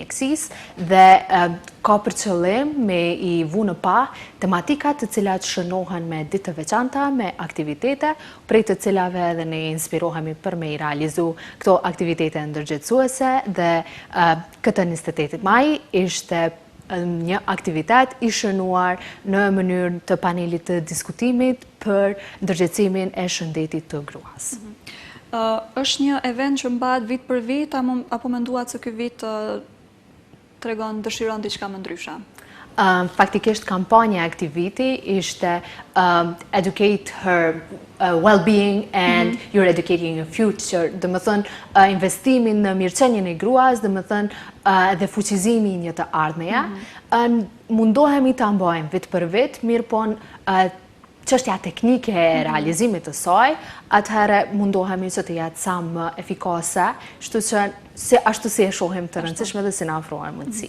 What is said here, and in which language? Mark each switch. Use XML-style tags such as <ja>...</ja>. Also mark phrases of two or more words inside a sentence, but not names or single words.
<sq>Mjekësisë dhe ka për qëllim me i vu në pa tematikat të cilat shënohen me ditë të veçanta, me aktivitete, prej të cilave edhe ne inspirohemi për me i realizu këto aktivitete ndërgjithësuese dhe këtë 28 maj ishte një aktivitet i shënuar në mënyrë të panelit të diskutimit për ndërgjegjësimin e shëndetit të gruas. Është një event që mbahet vit për vit, apo menduat se ky vit dëshiron diçka më ndryshe? Faktikisht kampanja e këtij viti ishte</sq> <en>educate her well-being and you're educating your future.</en> <sq>Dhe më thënë investimin në mirëqenjen e gruas, dhe më thënë edhe fuqizimi një të ardhmeja. Mundohemi ta mbajmë vit për vit, mirë po çështja teknike e realizimit të saj, atëherë mundohemi që të jetë sa më efikase, kështu që ashtu si e shohim të rëndësishme dhe si na ofrohen mundësi.</sq>